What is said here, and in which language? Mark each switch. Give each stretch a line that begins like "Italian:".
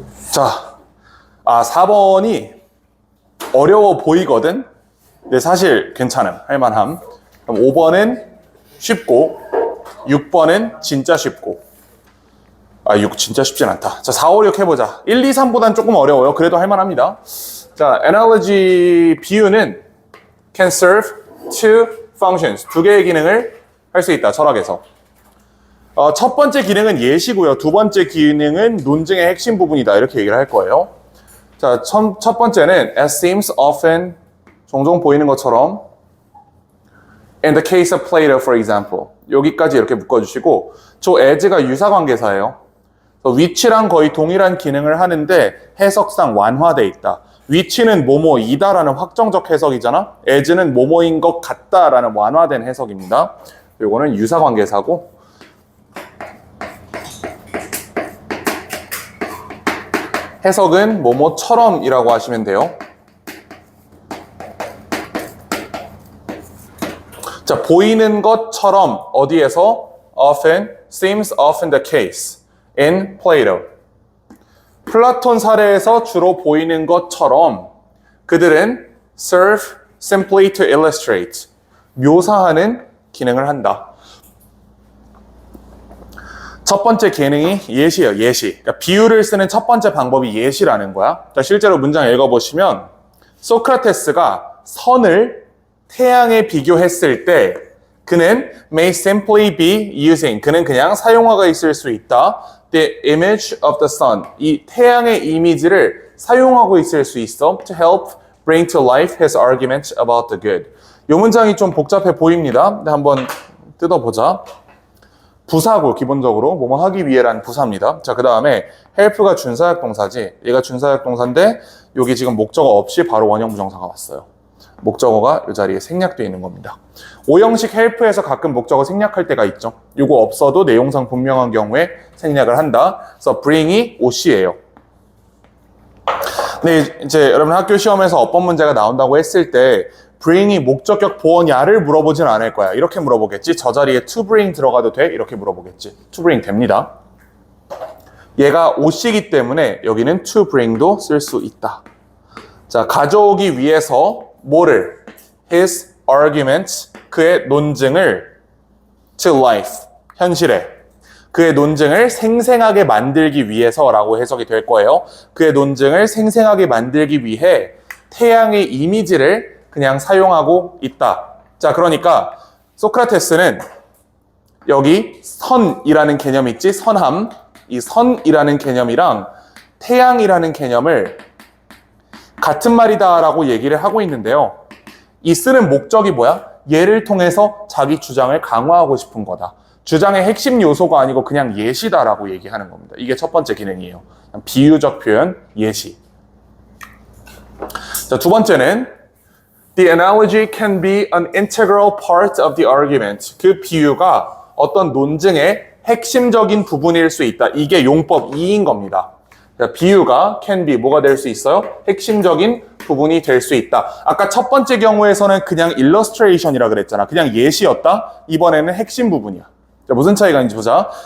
Korean: 자, 4번이 어려워 보이거든. 근데 사실 괜찮음, 할만함. 그럼 5번은 쉽고 6번은 진짜 쉽고 6 진짜 쉽진 않다. 자, 4, 5, 6 해보자. 1, 2, 3보단 조금 어려워요. 그래도 할만합니다.
English: 자, analogy
Korean: 비유는
English: can serve two functions.
Korean: 두 개의 기능을 할 수 있다. 철학에서. 첫 번째 기능은 예시고요. 두 번째 기능은 논증의 핵심 부분이다. 이렇게 얘기를 할 거예요. 자, 첫 번째는
English: as seems often
Korean: 종종 보이는 것처럼
English: in the case of Plato, for example.
Korean: 여기까지 이렇게 묶어주시고 저 as가 유사관계사예요. which랑 거의 동일한 기능을 하는데 해석상 완화돼 있다. which는 뭐뭐이다라는 확정적 해석이잖아. as는 뭐뭐인 것 같다라는 완화된 해석입니다. 요거는 유사관계사고 해석은 뭐뭐처럼이라고 하시면 돼요. 자, 보이는 것처럼 어디에서?
English: often, seems often the case in Plato.
Korean: 플라톤 사례에서 주로 보이는 것처럼 그들은
English: serve simply to illustrate.
Korean: 묘사하는 기능을 한다. 첫 번째 기능이 예시예요, 예시. 그러니까 비유를 쓰는 첫 번째 방법이 예시라는 거야. 자, 실제로 문장 읽어보시면 소크라테스가 선을 태양에 비교했을 때 그는
English: may simply be using,
Korean: 그는 그냥 사용화가 있을 수 있다.
English: The image of the sun,
Korean: 이 태양의 이미지를 사용하고 있을 수 있어.
English: To help bring to life his argument about the good.
Korean: 이 문장이 좀 복잡해 보입니다. 근데 한번 뜯어보자. 부사고 기본적으로 뭐뭐 하기 위해라는 부사입니다. 자, 그 다음에 help가 준사역 동사지. 얘가 준사역 동사인데 여기 지금 목적어 없이 바로 원형 부정사가 왔어요. 목적어가 이 자리에 생략되어 있는 겁니다. 오형식 help에서 가끔 목적어 생략할 때가 있죠. 이거 없어도 내용상 분명한 경우에 생략을 한다. 그래서 bring이 OC예요. 근데 이제 여러분 학교 시험에서 어법 문제가 나온다고 했을 때 bring이 목적격 보어냐를 물어보진 않을 거야. 이렇게 물어보겠지. 저 자리에 to bring 들어가도 돼? 이렇게 물어보겠지.
English: to bring
Korean: 됩니다. 얘가 OC이기 때문에 여기는 to bring도 쓸 수 있다. 자, 가져오기 위해서 뭐를?
English: his arguments,
Korean: 그의 논증을
English: to life,
Korean: 현실에. 그의 논증을 생생하게 만들기 위해서라고 해석이 될 거예요. 그의 논증을 생생하게 만들기 위해 태양의 이미지를 그냥 사용하고 있다. 자, 그러니까 소크라테스는 여기 선이라는 개념 있지? 선함. 이 선이라는 개념이랑 태양이라는 개념을 같은 말이다라고 얘기를 하고 있는데요. 이 쓰는 목적이 뭐야? 얘를 통해서 자기 주장을 강화하고 싶은 거다. 주장의 핵심 요소가 아니고 그냥 예시다라고 얘기하는 겁니다. 이게 첫 번째 기능이에요. 비유적 표현, 예시. 자, 두 번째는
English: The analogy can be an integral part of the argument.
Korean: 그 비유가 어떤 논증의 핵심적인 부분일 수 있다. 이게 용법 2인 겁니다. 비유가
English: can be
Korean: 뭐가 될 수 있어요? 핵심적인 부분이 될 수 있다. 아까 첫 번째 경우에서는 그냥 illustration이라 그랬잖아. 그냥 예시였다. 이번에는 핵심 부분이야. 자, 무슨 차이가 있는지 보자.